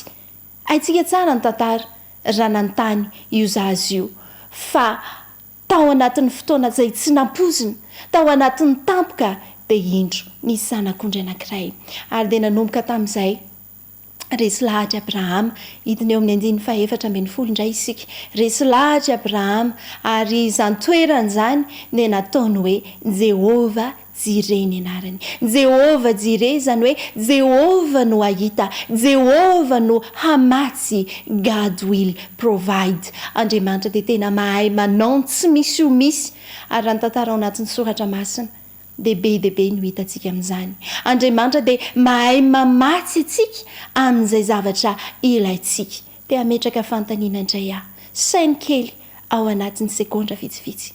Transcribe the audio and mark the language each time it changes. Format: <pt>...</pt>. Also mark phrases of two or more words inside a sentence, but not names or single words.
<mg>Haitsika tsara ny tantara raha nanontany io zazy io fa tao anatin'ny fotoana izay tsy nampozina, tao anatin'ny tampoka dia indro nisy zanak'ondry anankiray ary dia nanomboka tamin'izay resy lahatra Abrahama hidiny eo amin'ny andinin'ny 4:10 indray isika. Resy lahatra Abrahama ary izany toerana izany dia nataony hoe Jehova Jireh ny anarany. Jehova Jireh izany hoe Jehova no ahita, Jehova no hamatsy,</mg> <en>God will provide.</en> <mg>Andriamanitra dia tena mahay manao tsy misy ho misy ary raha ny tantara ao anatin'ny soratra masina dehibe no hitantsika amin'izany. Andriamanitra dia mahay mamatsy antsika amin'izay zavatra ilaintsika. Dia ametraka fanontaniana indray aho, sainy kely ao anatin'ny sekondra vitsivitsy.</mg>